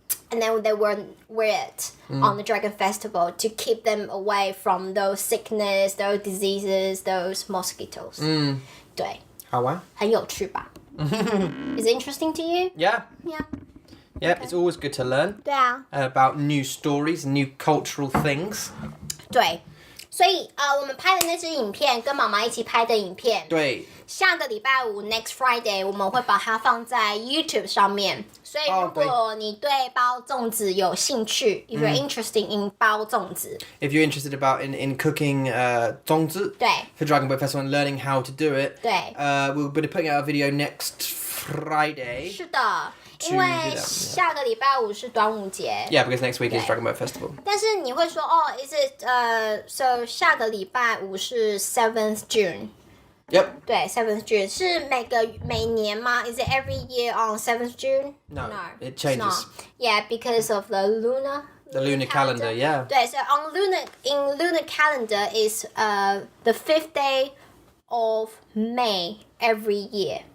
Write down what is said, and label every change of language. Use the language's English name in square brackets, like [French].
[English] And then they would wear it on the Dragon Festival to keep them away from those sickness, those diseases, those mosquitoes. [Chinese] 对。好玩？很有趣吧? [English] Is it interesting to you? Yeah. Yeah, it's always good to learn [Chinese] 对啊 [English] about new stories, new cultural things. [Chinese] 对，所以我们拍的那支影片跟妈妈一起拍的影片，对，下个礼拜五 [English] next Friday [Chinese] 我们会把它放在 YouTube 上面。所以如果你对包粽子有兴趣 [English] if you're interested in [Chinese] 包粽子 [English] if you're interested about in cooking 粽子 [Chinese] 对 [English] for Dragon Boat Festival and learning how to do it [Chinese] 对 [English] we'll be putting out a video next Friday. [Chinese] 是的，因为下个礼拜五是端午节 [English] Yeah, because next week is Dragon Boat Festival. [Chinese] 但是你会说 [English] is it so [Chinese] 下个礼拜五是 7th June [English] Yep. 对 7th June [Chinese] 是每年吗 [English] Is it every year on 7th June? No, it changes. It's not. Yeah, because of the lunar calendar, yeah. 对 so in lunar calendar is the 5th day of May every year.